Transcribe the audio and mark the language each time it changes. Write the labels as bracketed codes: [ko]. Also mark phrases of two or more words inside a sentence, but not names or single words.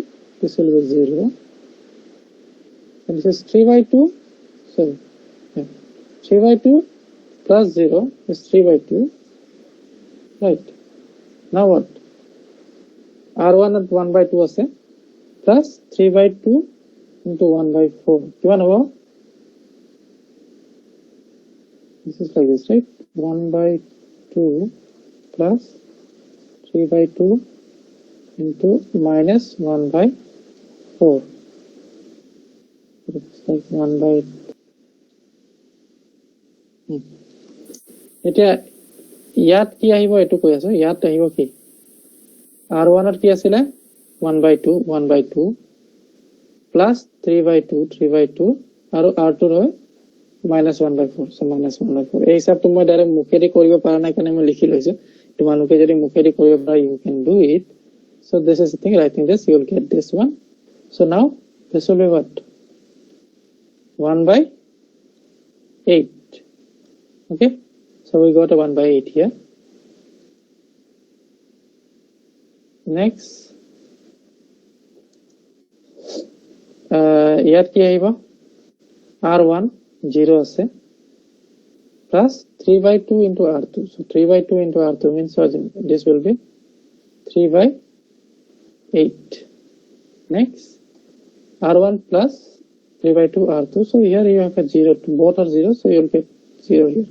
[en] This will be 0. And this is 3 by 2. So 3 by 2 plus 0 is 3 by 2. Right. Now what? R1 at 1 by 2 ase plus 3 by 2 into 1 by 4. [as] কিমান হ'ব? [en] This is like this, right? 1 by 2 plus 3 by 2 into minus 1 by 4. It's like [as] 1 by এতিয়া ইয়াত কি আহিব এটো কৈ আছো ইয়াত আহিব কি R1 ৰ কি আছিল 1 by 2 plus 3 by 2 আৰু R2 ৰ minus 1 by 4 so minus 1 by 4 এই হিসাবটো মই ডাইৰেক্ট মুখেদি কৰিব পৰা নাই কাৰণে মই লিখি লৈছো তোমালোকে যদি মুখেদি কৰিব পৰা [en] you can do it so this is the thing writing this you will get this one so now this will be what? 1 by 8. Okay, so we got a 1 by 8 here. Next, [as] ইয়াত কি আহিব? [en] R1 0 আছে plus 3 by 2 into R2. So 3 by 2 into R2 means this will be 3 by 8. Next, R1 plus 3 by 2 R2. So here you have a 0, both are 0, so you will get 0 here.